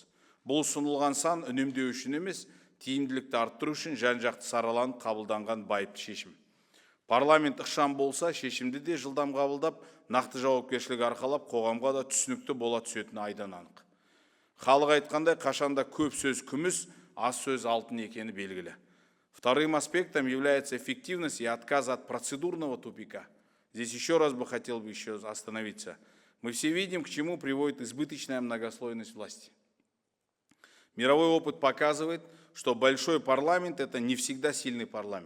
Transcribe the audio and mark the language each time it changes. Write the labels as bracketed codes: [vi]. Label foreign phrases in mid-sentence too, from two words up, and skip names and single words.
[kk] Бұл ұсынылған сан үнемдеу үшін емес, тиімділікті арттыру үшін жан-жақты сараланып қабылданған байыпты шешім. Парламент ықшам болса, шешімді де жылдам қабылдап, нақты жауапкершілік арқалап, қоғамға да түсінікті бола түсетіні айдан анық. Халық айтқандай, қашанда көп сөз күміс, аз сөз алтын екені белгілі. [ru] Вторым аспектом является эффективность и отказ от процедурного тупика. Здесь еще раз бы хотел остановиться. Мы все видим, к чему приводит избыточная многослойность власти. Мировой опыт показывает, что большой парламент – это не всегда сильный парламент.